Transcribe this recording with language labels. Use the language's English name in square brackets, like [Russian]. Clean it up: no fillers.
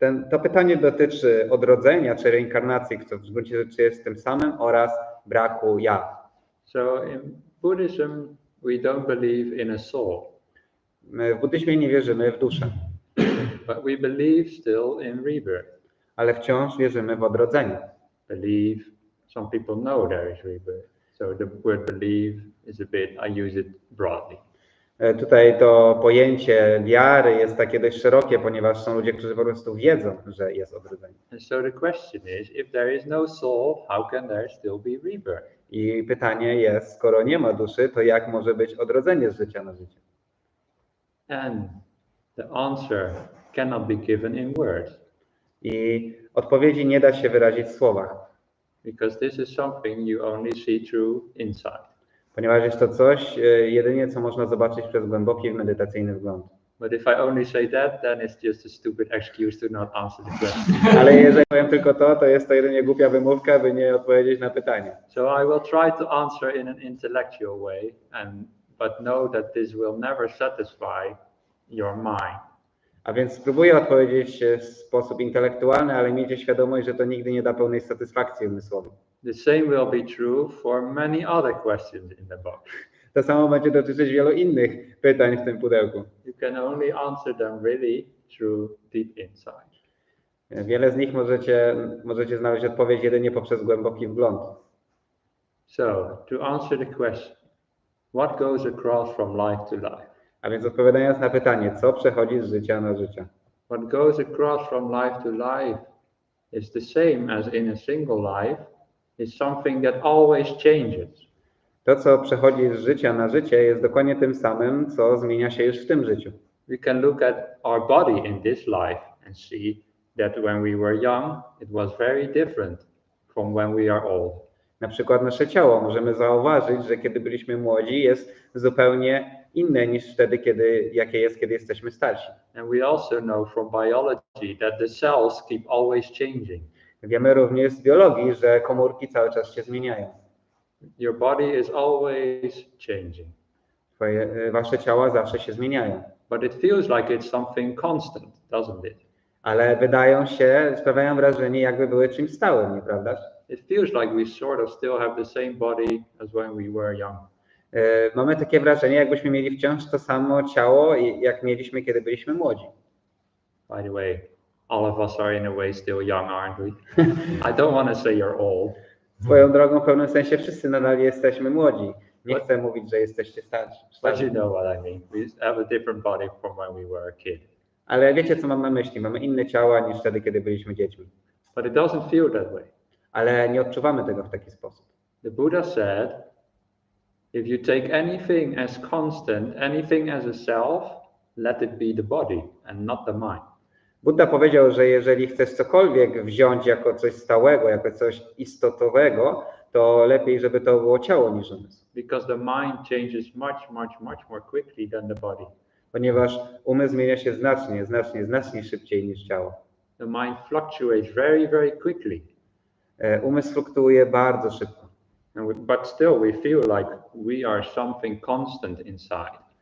[Polish] To pytanie dotyczy odrodzenia czy reinkarnacji, co w gruncie rzeczy jest tym samym, oraz braku ja. [English] So in Buddhism, we don't believe in a soul. [Polish] My w buddyzmie nie wierzymy w duszę, [English] But we believe still in rebirth. [Polish] ale wciąż wierzymy w odrodzenie. [English] Believe, some people know there is rebirth. So the word believe is a bit, I use it broadly. [Polish] Tutaj to pojęcie wiary jest takie dość szerokie, ponieważ są ludzie, którzy po prostu wiedzą, że jest odrodzenie. [English] And so the question is, if there is no soul, how can there still be rebirth? [Polish] I pytanie jest, skoro nie ma duszy, to jak może być odrodzenie z życia na życie? [English] And the answer cannot be given in words. [Polish] I odpowiedzi nie da się wyrazić w słowach. [English] Because this is something you only see through insight. [Polish] Ponieważ jest to coś jedynie, co można zobaczyć przez głęboki medytacyjny wgląd. [English] But if I only say that, then it's just a stupid excuse to not answer the question. [Polish] Ale jeżeli powiem tylko to jest to jedynie głupia wymówka, by nie odpowiedzieć na pytanie. [English] So I will try to answer in an intellectual way, but know that this will never satisfy your mind. [Polish] A więc spróbuję odpowiedzieć w sposób intelektualny, ale miejcie świadomość, że to nigdy nie da pełnej satysfakcji umysłowej. [English] The same will be true for many other questions in the book. [Polish] To samo będzie dotyczyć wielu innych pytań w tym pudełku. [English] You can only answer them really through deep insight. [Polish] Wiele z nich możecie znaleźć odpowiedź jedynie poprzez głęboki wgląd. [English] So, to answer the question, what goes across from life to life? [Polish] A więc odpowiadając na pytanie, co przechodzi z życia na życie? [English] What goes across from life to life is the same as in a single life, is something that always changes. [Polish] To, co przechodzi z życia na życie, jest dokładnie tym samym, co zmienia się już w tym życiu. [English] We can look at our body in this life and see that when we were young, it was very different from when we are old. [Polish] Na przykład nasze ciało możemy zauważyć, że kiedy byliśmy młodzi, jest zupełnie inne niż wtedy, jakie jest, kiedy jesteśmy starsi. [English] And we also know from biology that the cells keep always changing. [Polish] Wiemy również z biologii, że komórki cały czas się zmieniają. [English] Your body is always changing. [Polish] Wasze ciała zawsze się zmieniają. [English] But it feels like it's something constant, doesn't it? [Polish] Ale sprawiają wrażenie, jakby były czymś stałym, nieprawdaż? [English] It feels like we sort of still have the same body as when we were young. [Polish] Mamy takie wrażenie, jakbyśmy mieli wciąż to samo ciało, jak mieliśmy, kiedy byliśmy młodzi. [English] By the way, all of us are in a way still young, aren't we? I don't want to say you're old. [Polish] Swoją drogą, w pewnym sensie wszyscy nadal jesteśmy młodzi. Nie chcę mówić, że jesteście starsi. [English] But you know what I mean. We have a different body from when we were a kid. [Polish] Ale wiecie, co mam na myśli? Mamy inne ciała niż wtedy, kiedy byliśmy dziećmi. [English] But it doesn't feel that way. [Polish] Ale nie odczuwamy tego w taki sposób. [English] The Buddha said, if you take anything as constant, anything as a self, let it be the body and not the mind. [Polish] Buddha powiedział, że jeżeli chcesz cokolwiek wziąć jako coś stałego, jako coś istotowego, to lepiej, żeby to było ciało niż umysł. [English] Because the mind changes much more quickly than the body. [Polish] Ponieważ umysł zmienia się znacznie szybciej niż ciało. [English] The mind fluctuates very quickly. [Polish] Umysł fluktuuje bardzo szybko. [English] But still we feel like we are something constant inside.